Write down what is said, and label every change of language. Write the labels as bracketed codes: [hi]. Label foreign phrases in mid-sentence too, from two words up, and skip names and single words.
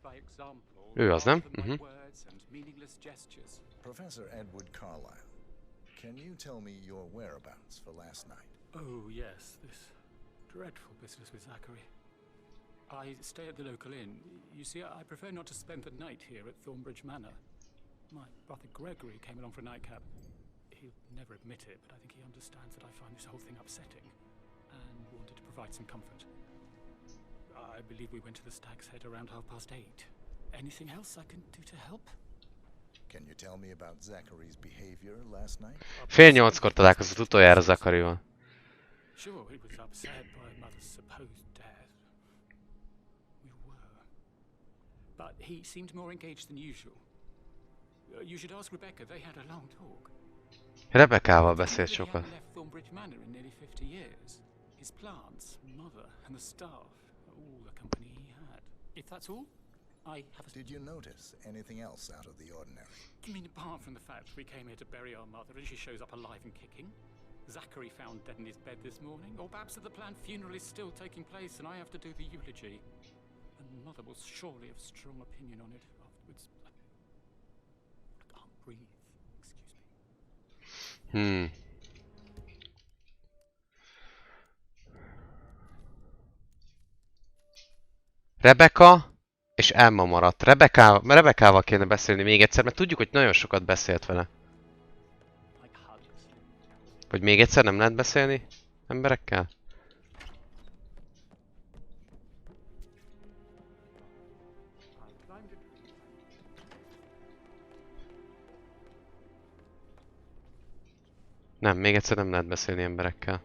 [hu] Ő az, nem? [en] Professor Edward Carlyle, Can you tell me your whereabouts for last night? Oh, yes, this dreadful business with Zachary. I stay at the local inn. You see, I prefer not to spend the night here at Thornbridge Manor. My brother Gregory came along for a nightcap. He'll never admit it, but I think he understands that I find this whole thing upsetting and wanted to provide some comfort. I believe we went to the Stag's Head around 8:30. Anything else I can do to help? Can you tell me about Zachary's behavior last night? [hu] 7:30-kor találkozott utoljára Zacharival. [en] Sure, he was upset by Mother's supposed death. We were. But he seemed more engaged than usual. You should ask Rebecca, they had a long talk. [hu] Rebeccával beszélt sokat. [en] He left Thornbridge Manor in nearly 50 years. His plants, mother, and the staff, all the company he had. If that's all, I have a... Did you notice anything else out of the ordinary? You mean apart from the fact we came here to bury our mother and she shows up alive and kicking? Zachary found dead in his bed this morning? Or perhaps that the planned funeral is still taking place and I have to do the eulogy? And mother will surely have strong opinion on it afterwards. I can't breathe. Excuse me. [hu] Rebecca és Emma maradt. Rebeccával kéne beszélni még egyszer, mert tudjuk, hogy nagyon sokat beszélt vele. Vagy még egyszer nem lehet beszélni emberekkel? Nem, még egyszer nem lehet beszélni emberekkel.